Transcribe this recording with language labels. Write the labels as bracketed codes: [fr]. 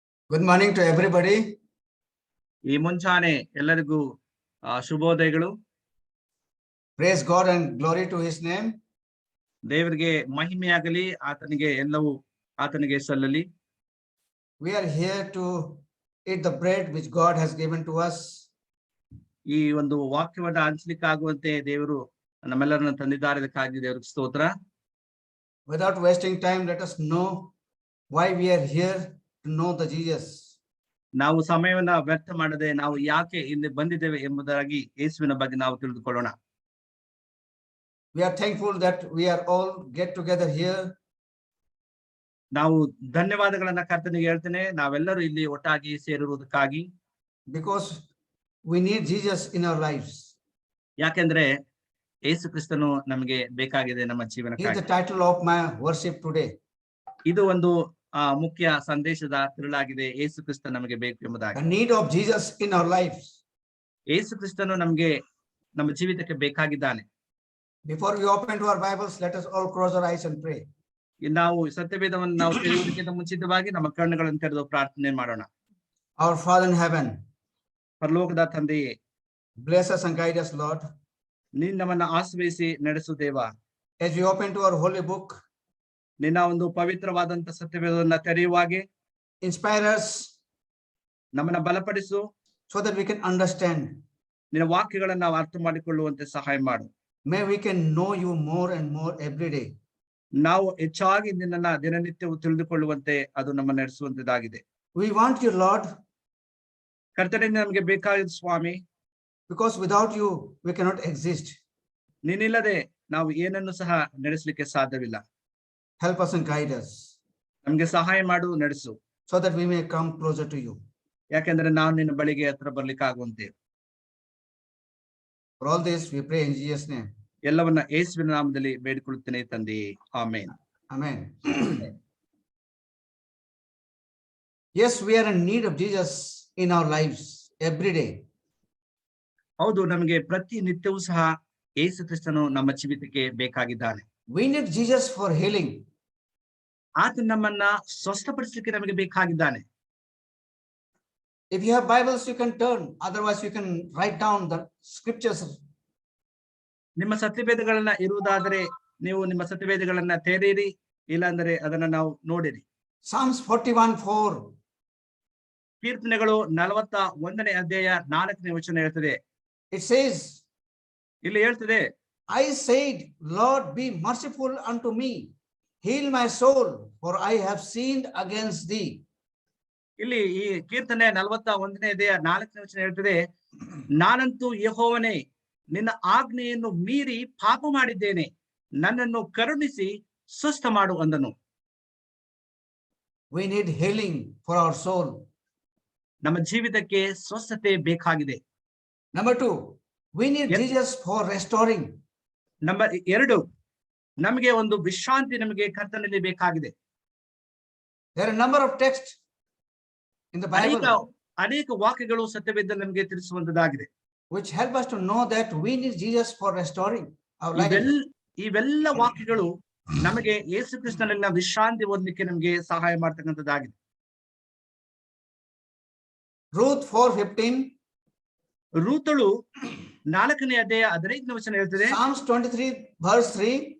[en] Good morning to everybody. [kn] ಈ ಮುಂಚಾನೆ ಎಲ್ಲರಿಗೂ ಶುಭೋದಯಗಳು. [en] Praise God and glory to his name. [kn] ದೇವರಿಗೆ ಮಹಿಮೆಯಾಗಲಿ, ಆತನಿಗೆ ಎಲ್ಲವೂ ಆತನಿಗೆ ಸಲ್ಲಲಿ. [en] We are here to eat the bread which God has given to us. [kn] ಈ ಒಂದು ವಾಕ್ಯವನ್ನು ಹಂಚಲಿಕ್ಕಾಗುವಂತೆ ದೇವರು ನಮ್ಮೆಲ್ಲರನ್ನು ತಂದಿದ್ದಾರೆ. ಅದಕ್ಕಾಗಿ ದೇವರಿಗೆ ಸ್ತೋತ್ರ. [en] Without wasting time, let us know why we are here, to know the Jesus. [kn] ನಾವು ಸಮಯವನ್ನ ವ್ಯರ್ಥ ಮಾಡದೆ ನಾವು ಯಾಕೆ ಇಲ್ಲಿ ಬಂದಿದ್ದೇವೆ ಎಂಬುದಾಗಿ ಯೇಸುವಿನ ಬಗ್ಗೆ ನಾವು ತಿಳಿದುಕೊಳ್ಳೋಣ. [en] We are thankful that we are all get together here. [kn] ನಾವು ಧನ್ಯವಾದಗಳನ್ನ ಕರ್ತನಿಗೆ ಹೇಳ್ತೇನೆ, ನಾವೆಲ್ಲರೂ ಇಲ್ಲಿ ಒಟ್ಟಾಗಿ ಸೇರಿರುವುದಕ್ಕಾಗಿ. [en] Because we need Jesus in our lives. [kn] ಯಾಕೆಂದ್ರೆ ಯೇಸು ಕ್ರಿಸ್ತನು ನಮಗೆ ಬೇಕಾಗಿದೆ ನಮ್ಮ [en] He is [kn] ಜೀವನಕ್ಕಾಗಿ. [en] the title of my worship today. [kn] ಇದು ಒಂದು ಮುಖ್ಯ ಸಂದೇಶದ ತಿರುಳಾಗಿದೆ. ಯೇಸು ಕ್ರಿಸ್ತ ನಮಗೆ ಬೇಕು [en] The [kn] ಎಂಬುದಾಗಿ. [en] need of Jesus in our lives. [kn] ಯೇಸು ಕ್ರಿಸ್ತನು ನಮಗೆ ನಮ್ಮ ಜೀವಿತಕ್ಕೆ ಬೇಕಾಗಿದ್ದಾನೆ. [en] Before we open to our Bibles, let us all close our eyes and pray. [kn] ನಾವು ಸತ್ಯವೇದವನ್ನು ನಾವು ತಿಳಿಯುವುದಕ್ಕಿಂತ ಮುಂಚಿತವಾಗಿ ನಮ್ಮ ಕಣ್ಣುಗಳನ್ನು ತೆರೆದು ಪ್ರಾರ್ಥನೆ ಮಾಡೋಣ. [en] Our Father in heaven, [kn] ಪರಲೋಕದ ತಂದೆಯೇ, [en] bless us and guide us, Lord. [kn] ನೀನು ನಮ್ಮನ್ನು ಆಶ್ರಯಿಸಿ ನಡೆಸು ದೇವ. [en] As we open to our holy book, [kn] ನಿನ್ನ ಒಂದು ಪವಿತ್ರವಾದಂತ ಸತ್ಯವೇದವನ್ನು ತೆರೆಯುವಾಗೆ [en] inspire us [kn] ನಮ್ಮನ್ನ ಬಲಪಡಿಸು. [en] so that we can understand. [kn] ನಿನ್ನ ವಾಕ್ಯಗಳನ್ನು ನಾವು ಅರ್ಥ ಮಾಡಿಕೊಳ್ಳುವಂತೆ ಸಹಾಯ ಮಾಡು. [en] May we can know you more and more every day. [kn] ನಾವು ಹೆಚ್ಚಾಗಿ ನಿನ್ನನ್ನ ದಿನನಿತ್ಯವೂ ತಿಳಿದುಕೊಳ್ಳುವಂತೆ ಅದು ನಮ್ಮ ನಡೆಸುವಂತದ್ದಾಗಿದೆ. [en] We want you, Lord, [kn] ಕರ್ತನೇ, ನಮಗೆ ಬೇಕಾಗಿದ್ದು ಸ್ವಾಮಿ. [en] because without you, we cannot exist. [kn] ನೀನಿಲ್ಲದೆ ನಾವು ಏನನ್ನು ಸಹ ನಡೆಸಲಿಕ್ಕೆ ಸಾಧ್ಯವಿಲ್ಲ. [en] Help us and guide us [kn] ನಮ್ಗೆ ಸಹಾಯ ಮಾಡು, ನಡೆಸು. [en] so that we may come closer to you. [kn] ಯಾಕೆಂದ್ರೆ ನಾವು ನಿನ್ನ ಬಳಿಗೆ ಹತ್ರ ಬರ್ಲಿಕ್ಕೆ ಆಗುವಂತೆ. [en] For all this, we pray in Jesus' name. [kn] ಎಲ್ಲವನ್ನ ಯೇಸುವಿನ ನಾಮದಲ್ಲಿ ಬೇಡಿಕೊಳ್ಳುತ್ತೇನೆ ತಂದೆಯೇ, amen. [en] Amen. Yes, we are in need of Jesus in our lives every day. [kn] ಹೌದು, ನಮಗೆ ಪ್ರತಿ ನಿತ್ಯವೂ ಸಹ ಯೇಸು ಕ್ರಿಸ್ತನು ನಮ್ಮ ಜೀವಿತಕ್ಕೆ ಬೇಕಾಗಿದ್ದಾನೆ. [en] We need Jesus for healing. [kn] ಆತ ನಮ್ಮನ್ನ ಸ್ವಸ್ಥಪಡಿಸಲಿಕ್ಕೆ ನಮಗೆ ಬೇಕಾಗಿದ್ದಾನೆ. [en] If you have Bibles, you can turn. Otherwise, you can write down the scriptures. [kn] ನಿಮ್ಮ ಸತ್ಯವೇದಗಳನ್ನ ಇರುವುದಾದರೆ ನೀವು ನಿಮ್ಮ ಸತ್ಯವೇದಗಳನ್ನ ತೆರೆಯಿರಿ, ಇಲ್ಲಾಂದ್ರೆ ಅದನ್ನ ನಾವು ನೋಡಿರಿ. [en] Psalms 41:4. [kn] ಕೀರ್ತನೆಗಳು 41ನೇ ಅಧ್ಯಾಯ 4ನೇ ವಚನ ಹೇಳ್ತದೆ. [en] It says, [kn] ಇಲ್ಲಿ ಹೇಳ್ತದೆ, [en] I said, Lord, be merciful unto me. Heal my soul, for I have sinned against thee. [kn] ಇಲ್ಲಿ ಈ ಕೀರ್ತನೆ 41ನೇ ಅಧ್ಯಾಯ 4ನೇ ವಚನ ಹೇಳ್ತದೆ, ನಾನಂತೂ ಯೆಹೋವನೇ ನಿನ್ನ ಆಜ್ಞೆಯನ್ನು ಮೀರಿ ಪಾಪ ಮಾಡಿದ್ದೇನೆ, ನನ್ನನ್ನು ಕರುಣಿಸಿ ಸ್ವಸ್ಥ ಮಾಡು ಅಂದನು. [en] We need healing for our soul. [kn] ನಮ್ಮ ಜೀವಿತಕ್ಕೆ ಸ್ವಸ್ಥತೆ ಬೇಕಾಗಿದೆ. [en] Number 2, we need Jesus for restoring. [kn] Number 2, ನಮಗೆ ಒಂದು ವಿಶ್ರಾಂತಿ ನಮಗೆ ಕರ್ತನಲ್ಲಿ ಬೇಕಾಗಿದೆ. [en] There are a number of texts in the Bible [kn] ಅನೇಕ ವಾಕ್ಯಗಳು ಸತ್ಯವೇದದಲ್ಲಿ ನಮಗೆ ತಿಳಿಸುವಂತದ್ದಾಗಿದೆ, [en] which help us to know that we need Jesus for restoring our life. [kn] ಇವೆಲ್ಲ ವಾಕ್ಯಗಳು ನಮಗೆ ಯೇಸು ಕ್ರಿಸ್ತನಲ್ಲಿ ವಿಶ್ರಾಂತಿ ಹೊಂದಲಿಕ್ಕೆ ನಮಗೆ ಸಹಾಯ ಮಾಡ್ತಕ್ಕಂಥದ್ದಾಗಿದೆ. [en] Ruth 4:15. [kn] ರೂತಳು 4ನೇ ಅಧ್ಯಾಯ 15ನೇ ವಚನ ಹೇಳ್ತದೆ. [en] Psalms 23:3.